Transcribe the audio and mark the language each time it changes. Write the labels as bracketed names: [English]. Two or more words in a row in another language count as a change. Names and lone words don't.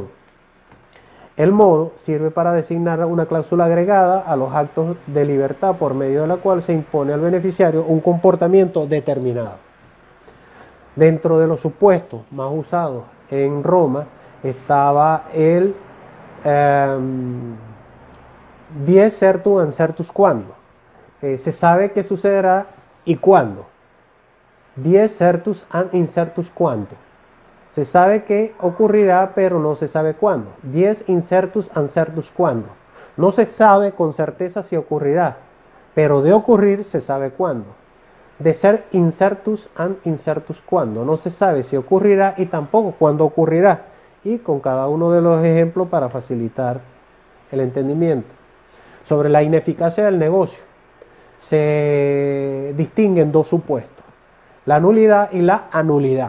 [Spanish] El modo sirve para designar una cláusula agregada a los actos de libertad por medio de la cual se impone al beneficiario un comportamiento determinado. Dentro de los supuestos más usados en Roma estaba el [Latin] dies certum an certus quando. [Spanish] Se sabe qué sucederá y cuándo. [Latin] Dies certus an incertus quando. [Spanish] Se sabe que ocurrirá, pero no se sabe cuándo. [Latin] Dies incertus an certus quando. [Spanish] No se sabe con certeza si ocurrirá, pero de ocurrir se sabe cuándo. [Latin] De ser incertus an incertus quando. [Spanish] No se sabe si ocurrirá y tampoco cuándo ocurrirá. Y con cada uno de los ejemplos para facilitar el entendimiento. Sobre la ineficacia del negocio se distinguen dos supuestos: la nulidad y la anulidad.